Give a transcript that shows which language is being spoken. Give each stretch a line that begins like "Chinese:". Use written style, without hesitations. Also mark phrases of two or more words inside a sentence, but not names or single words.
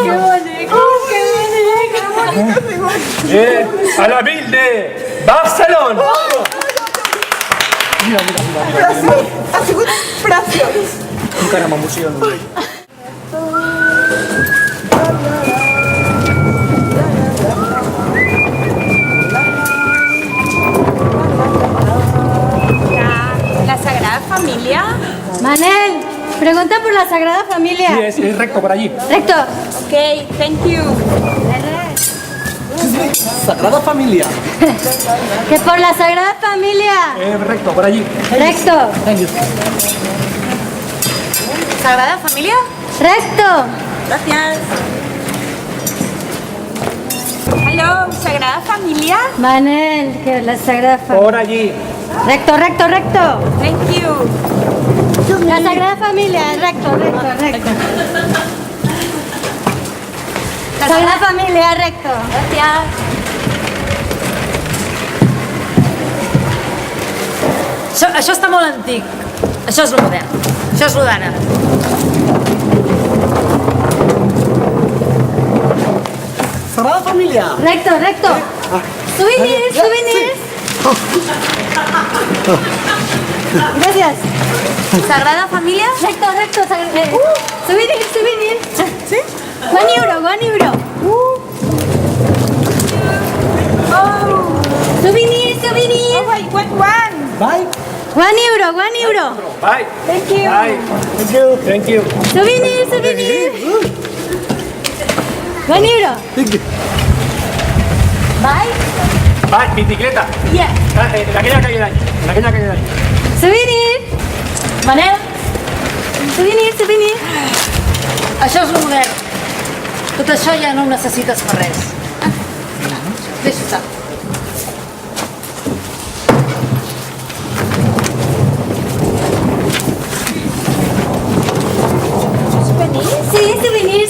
Spanish: ¡Qué bonito! ¡Qué bonito!
Catalan: A la vil de Barcelona. Mira, mira, mira. Preciós! Ha sigut preciós! Encara m'emociono. La Sagrada Familia.
Spanish: Manel, pregunta por la Sagrada Familia. Sí, es recto por allí. Recto.
English: Okay, thank you. Sagrada Familia.
Spanish: Que por la Sagrada Familia. Recto por allí. Recto.
English: Thank you. Sagrada Familia.
Spanish: Recto. Gracias. Hello, Sagrada Familia. Manel, que la Sagrada Familia. Por allí. Recto, recto, recto.
English: Thank you.
Spanish: La Sagrada Familia, recto, recto, recto. Sagrada Familia, recto. Gracias.
Catalan: Això està molt antic. Això és el modern. Això és el d'ara. Sagrada Família.
Spanish: Recto, recto. Souvenirs, souvenirs. Gracias. Sagrada Familia. Recto, recto. Souvenirs, souvenirs. Sí?
English: One euro. Souvenirs, souvenirs. Wait, one. Bye. One euro. Bye. Thank you. Bye. Thank you. Thank you. Souvenirs, souvenirs. One euro. Thank you. Bye. Bye,
Spanish: bicicleta.
English: Yeah.
Spanish: En aquella calle de allí. En aquella calle de allí. Souvenirs. Manel, Souvenirs.
Catalan: això és el modern. Tot això ja no ho necessites per res. Deixa estar. Sí, souvenirs.